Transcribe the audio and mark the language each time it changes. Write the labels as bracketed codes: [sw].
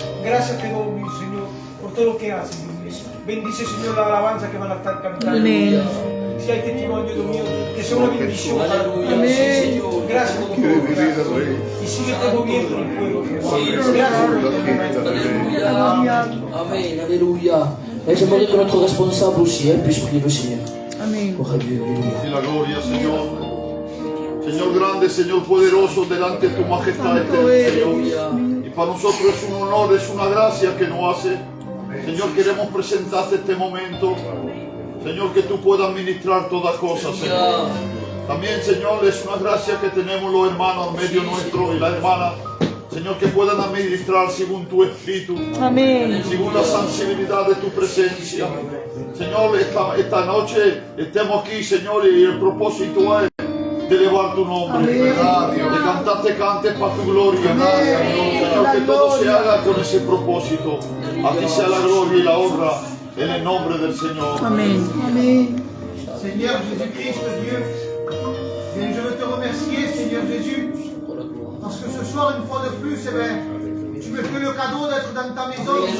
[es] Gracias te doy, mi Señor, por todo lo que haces, Dios mío. Bendice, Señor, la alabanza que van a estar cantando. Amén. Si hay testimonio, Dios mío, que sea una bendición para tu vida. Amén. Gracias por tu obra. Y sigue te moviendo en el pueblo, Jehová. Gracias por tu [fr] Alléluia. Amen, alléluia. Et j'aimerais que notre responsable aussi puisse prier le Seigneur. [es] Amén. [fr] Gloire à Dieu, alléluia. [es] Y la gloria, Señor. Señor grande, Señor poderoso, delante de tu majestad eterna, Señor. Y para nosotros es un honor, es una gracia que nos hace. Señor, queremos presentarte este momento. Señor, que tú puedas ministrar todas cosas, Señor. También, Señor, es una gracia que tenemos los hermanos en medio nuestro y las hermanas. Señor, que puedan administrar según tu espíritu, Amén. según la sensibilidad de tu presencia. Señor, esta noche estemos aquí, Señor, y el propósito es de elevar tu nombre, de cantarte cantes para tu gloria. Señor, que todo se haga con ese propósito. A ti sea la gloria y la honra en el nombre del Señor. Amén. [fr] Seigneur Jésus-Christ, Dieu, et je veux te remercier, Seigneur Jésus, parce que ce soir, une fois de plus, tu me fais le cadeau d'être dans ta maison.